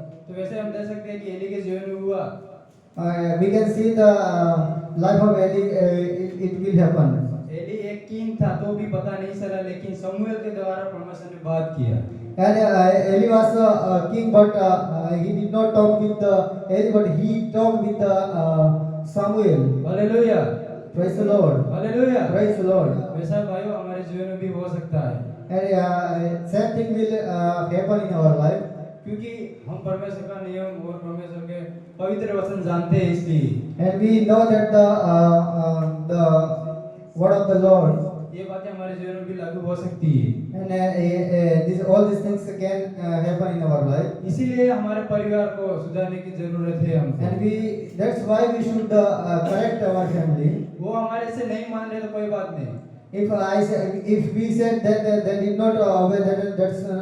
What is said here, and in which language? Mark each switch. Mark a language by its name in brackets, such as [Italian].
[Hindi] तो वैसे हम देख सकते हैं कि एली के जीवन में हुआ। [English] We can see the life of Eli, it will happen. [Hindi] Eli एक किंग था तो भी पता नहीं चला, लेकिन शमूएल के द्वारा परमेश्वर ने बात किया। [English] And Eli was a king, but he did not talk with Eli, but he talked with Samuel. [Hindi] Hallelujah, [English] Praise the Lord. [Hindi] Hallelujah. [English] Praise the Lord. [Hindi] वैसा भाइयों हमारे जीवन में भी हो सकता है, [English] And same thing will happen in our life. [Hindi] क्योंकि हम परमेश्वर का नियम और परमेश्वर के पवित्र वचन जानते हैं इसलिए। [English] And we know that the word of the Lord, [Hindi] ये बातें हमारे जीवन में भी लागू हो सकती है। [English] and all these things can happen in our life. [Hindi] इसीलिए हमारे परिवार को सुधारने की जरूरत है हमको। [English] And that's why we should correct our family. [Hindi] वो हमारे से नहीं मान रहे तो कोई बात नहीं। [English] If we said that they did not obey, that's